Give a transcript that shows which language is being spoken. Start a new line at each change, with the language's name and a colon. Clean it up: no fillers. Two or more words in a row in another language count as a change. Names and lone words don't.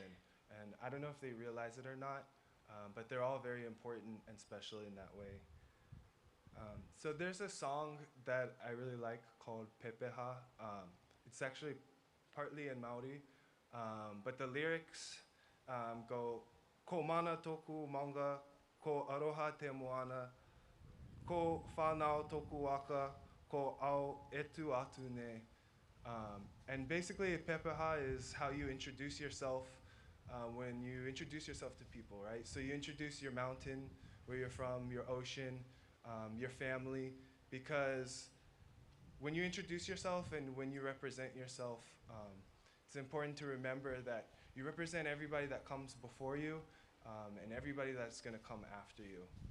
English: And I don't know if they realize it or not, but they're all very important and special in that way. So there's a song that I really like called Pepeha. It's actually partly in Maori, but the lyrics go,
Māori: ko mana toku manga, ko aroha te moana, ko whanau toku waka, ko au etu atu ne.
English: And basically, pepeha is how you introduce yourself when you introduce yourself to people, right? So you introduce your mountain, where you're from, your ocean, your family, because when you introduce yourself and when you represent yourself, it's important to remember that you represent everybody that comes before you and everybody that's going to come after you.